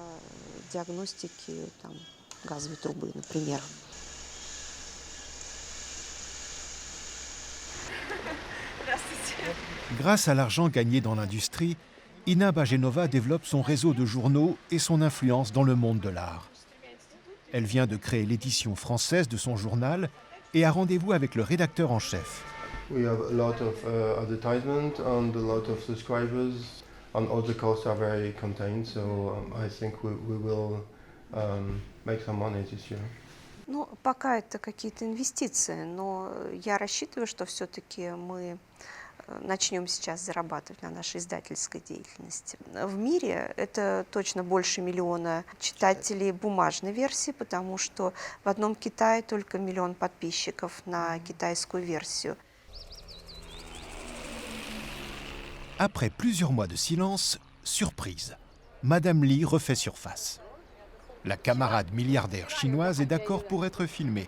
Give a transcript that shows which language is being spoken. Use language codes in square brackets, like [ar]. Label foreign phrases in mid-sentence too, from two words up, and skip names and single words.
[fr] Grâce à l'argent gagné dans l'industrie, Ina Bajenova développe son réseau de journaux et son influence dans le monde de l'art. Elle vient de créer l'édition française de son journal et a rendez-vous avec le rédacteur en chef. [en] We have a lot of advertisement and a lot of subscribers, and all the costs are very contained, so I think we will make some money this year. [ru] Ну, пока это какие-то инвестиции, но я рассчитываю, что все-таки мы начнем сейчас зарабатывать на нашей издательской деятельности. В мире это точно больше 1 миллиона читателей бумажной версии, потому что в одном Китае только 1 миллион подписчиков на китайскую версию. [fr] Après plusieurs mois de silence, surprise, Madame Li refait surface. La camarade milliardaire chinoise est d'accord pour être filmée.